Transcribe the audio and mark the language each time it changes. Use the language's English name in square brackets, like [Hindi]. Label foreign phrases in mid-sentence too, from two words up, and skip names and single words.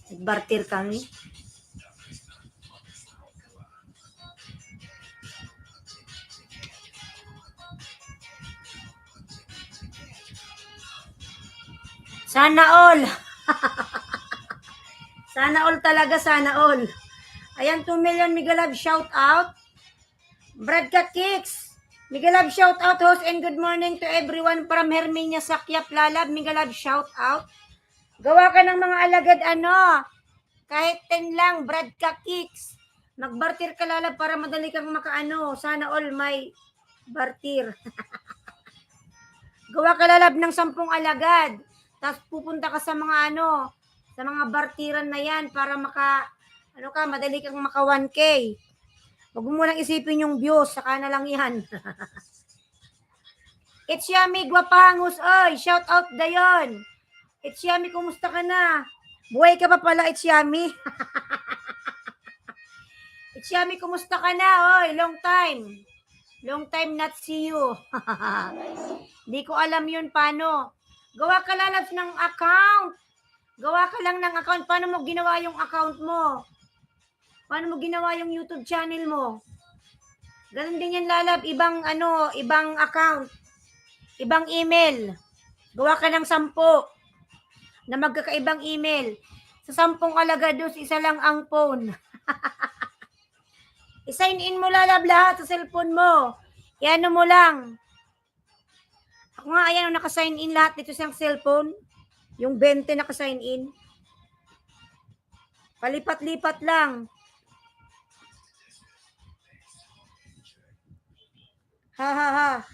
[Filipino] Nagbartir kami. Sana all. Sana all talaga, sana all. [English] Ayan, 2 million mega love shout out. Bradka Kicks. Mega love shout out host and good morning to everyone from Herminia Sakyap Lalab. Mega love shout out. [Filipino] Gawa ka ng mga alagad ano. Kahit 10 lang, Bradka Kicks. Magbartir ka lalab para madali kang makaano. Sana all may bartir. Gawa ka lalab ng 10 alagad. Tapos pupunta ka sa mga ano, sa mga bartiran na yan para madali kang maka 1K. Huwag mo lang isipin yung views, saka na lang yan. It's Yummy, [Cebuano] Guapangus, oy, [English] shout out [Cebuano] dayon. [Filipino] It's Yummy, kumusta ka na? Buhay ka pa pala, It's Yummy. It's Yummy, kumusta ka na, oy, [English] long time. Long time not see you. [Filipino] Di ko alam yun paano. Gawa ka lalabs ng account. Gawa ka lang ng account. Paano mo ginawa yung account mo? Paano mo ginawa yung YouTube channel mo? Ganun din yan lalab. Ibang account. Ibang email. Gawa ka ng 10 na magkakaibang email. Sa 10 alagados, isa lang ang phone. I-sign in mo lalab lahat sa cellphone mo. Iano mo lang. Ako nga, ayan, naka-sign in lahat dito sa cellphone. Yung 20 naka-sign in. Palipat-lipat lang. Ha ha ha.